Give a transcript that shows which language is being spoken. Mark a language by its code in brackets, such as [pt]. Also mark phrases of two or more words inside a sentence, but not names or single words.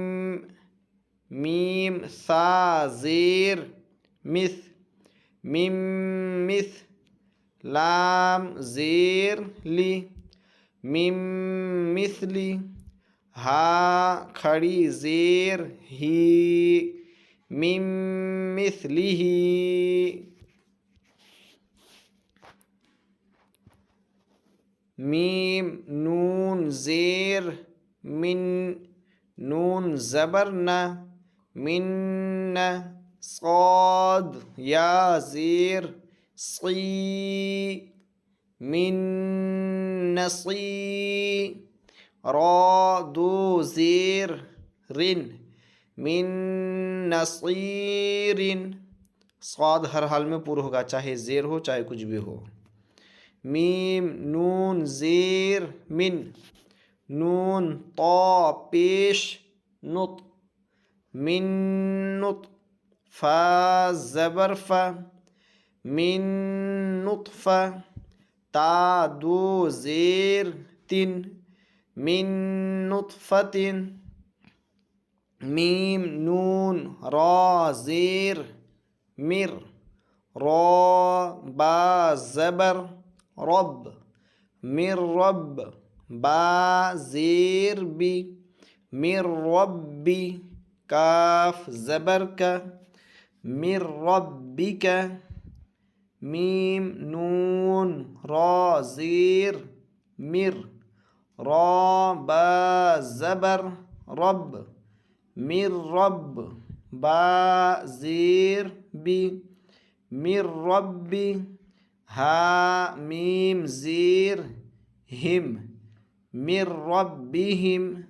[ur] میم سا زیر مث میم مث لام زیر لی میم مثلی ہا کھڑی زیر ہی میم مثلی میم نون زیر من نون زبر نہ من صاد یا زیر صی من نصی را دو زیر رن من نصیرن صاد ہر حال میں پر ہوگا چاہے زیر ہو چاہے کچھ بھی ہو. میم نون زیر من نون طا پیش نط من نط فا زبر فا من نطفہ تا دو زیر تن من نطفۃ میم نون را زیر مر را با زبر رب مر رب با زیر بی مر ربی کاف زبر کا مر ربک میم نون را زیر مر را با زبر رب مر رب با زیر بی مر ربی ہا میم زیر ہم مر ربہم